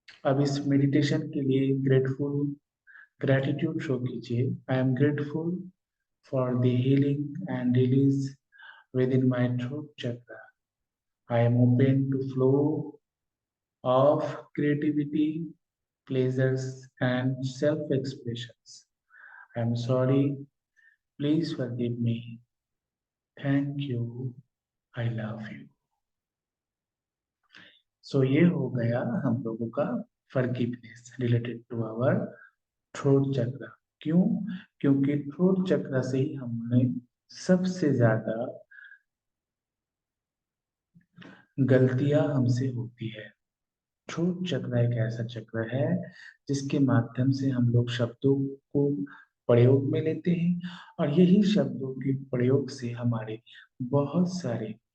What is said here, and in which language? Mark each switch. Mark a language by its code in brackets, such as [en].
[hi] अब इस मेडिटेशन के लिए ग्रेटिट्यूड शो कीजिए [en] I am grateful for the healing and release within my throat chakra I am open to flow of creativity, pleasures, and self expressions. I'm sorry, please forgive me. Thank you, I love you. [hi] So ये हो गया हम लोगों का [en] forgiveness related to our throat chakra. [hi] क्यों? क्योंकि throat chakra से ही हमने सबसे ज्यादा गलतियां हमसे होती है थ्रोट चक्र एक ऐसा चक्र है जिसके माध्यम से हम लोग शब्दों को प्रयोग में लेते हैं और यही शब्दों के प्रयोग से हमारे बहुत सारे